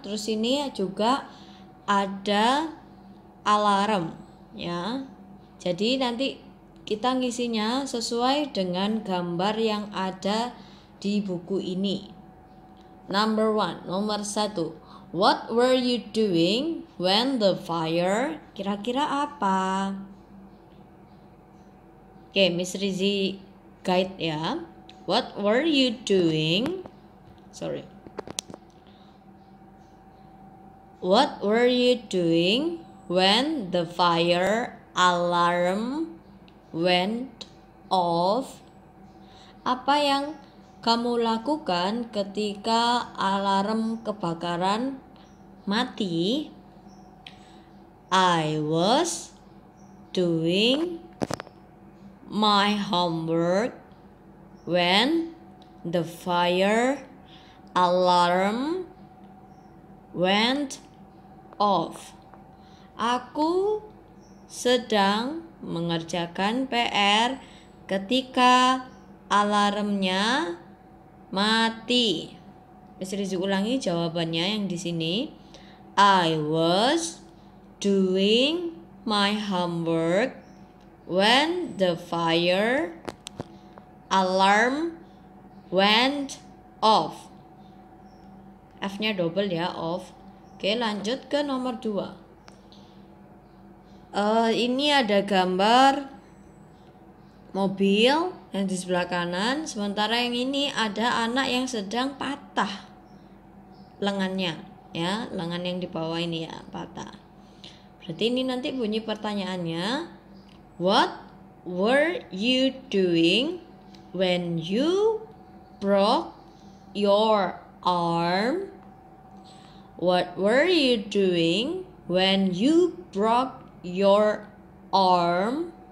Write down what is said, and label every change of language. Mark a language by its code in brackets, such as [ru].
[id] Terus ini juga ada alarm, ya. Jadi nanti kita ngisinya sesuai dengan gambar yang ada di buku ini. Nomor 1. [en] What were you doing when the fire? [id] Kira-kira apa? Oke, Miss Rizi guide ya. [en] What were you doing? What were you doing when the fire alarm went off? [id] Apa yang kamu lakukan ketika alarm kebakaran mati? [en] I was doing my homework when the fire alarm went off. [id] Aku sedang mengerjakan PR ketika alarmnya mati. Bisa diulangi jawabannya yang di sini. [en] I was doing my homework when the fire alarm went off. [id] F-nya double ya, off. Oke, lanjut ke nomor 2. Ini ada gambar mobil yang di sebelah kanan, sementara yang ini ada anak yang sedang patah lengannya, ya, lengan yang di bawah ini ya patah. Berarti ini nanti bunyi pertanyaannya, [en] what were you doing when you broke your arm? What were you doing when you broke your arm?